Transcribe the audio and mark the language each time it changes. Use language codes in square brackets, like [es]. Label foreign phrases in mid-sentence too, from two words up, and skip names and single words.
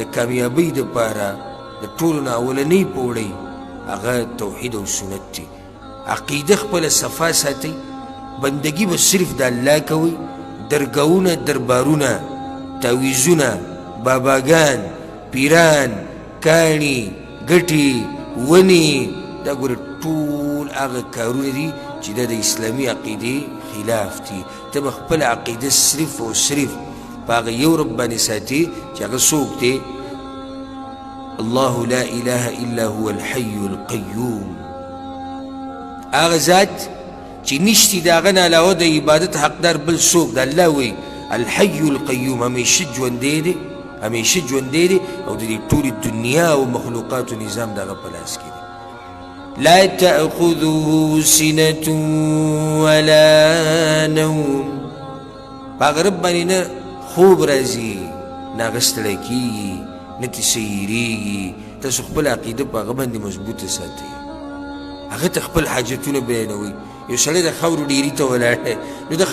[ps] کامیابۍ دپاره د ټولو نه اولنۍ پوړۍ هغه توحید او سنت دي عقیده خپله صفا ساتئ بندگی به صرف د الله کوئ درګاهونه دربارونه تعویزونه باباګان پیران کاڼي ګټې ونې دا ګوره ټول هغه کارونه دي چې دا د اسلامي عقیدې خلاف دي ته به خپله عقیده صرف او صرف په هغه یو رب باندې ساتي چې هغه څوک دی [ar] الله لا اله الا هو الحي القيوم [ps] هغه ذات چې نشتی د هغه نه علاوه د عبادت حقدار بل څوک د الله وی [ar] الحي القيوم [ps] همیشه ژوندی دی همیشه ژوندی دی او د دې ټولې دنیا او مخلوقاتو نظام د هغه په لاس کې دی لا [ar] تأخذه سنة ولا نوم [ps] پاک رب باندې نه خوب راځي نه هغه ستړی کېږي نه ترې سیریږي تاسو خپل عقیده په هغه باندې مضبوطه ساتئ هغه ته خپل حاجتونه بیانوئ یو سړی د خاورو ډیري ته ولاړ دی نو د